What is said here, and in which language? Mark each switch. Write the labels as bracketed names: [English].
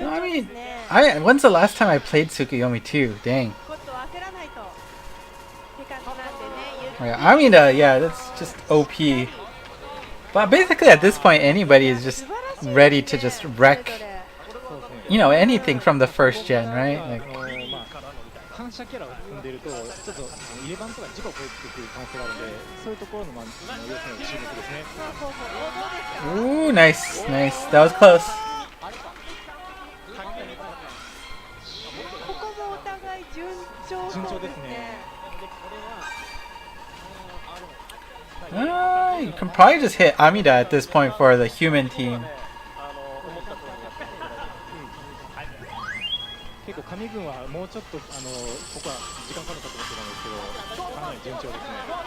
[English] So, I mean, when's the last time I played Tsukuyomi too? Dang. [Japanese] ちょっと焦らないとって感じなんでね。 [English] Yeah, I mean, yeah, that's just OP. But basically, at this point, anybody is just ready to just wreck, you know, anything from the first gen, right? Like, [Japanese] 反射キャラを踏んでいると、ちょっと入れ番とか事故を起こってくる可能性があるので、そういうところの要素に注目ですね。 [English] ooh, nice, nice. That was close. [Japanese] ここもお互い順調ですね。 [English] You can probably just hit Amida at this point for the human team. [Japanese] 結構神軍はもうちょっとここは時間かかるかと思ってたんですけど、かなり順調ですね。